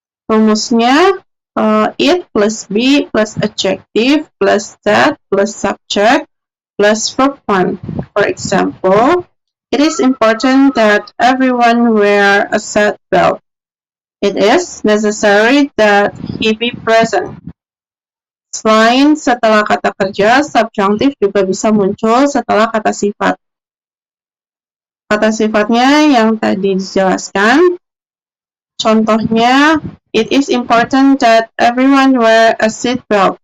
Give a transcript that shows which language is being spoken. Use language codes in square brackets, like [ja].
[id] Rumusnya it plus be plus adjective plus that plus subject plus verb one. [en] For example, it is important that everyone wear a seat belt. It is necessary that he be present. [id] Selain setelah kata kerja, subjunctive juga bisa muncul setelah kata sifat. Kata sifatnya yang tadi dijelaskan. Contohnya, [en] it is important that everyone wear a seat belt.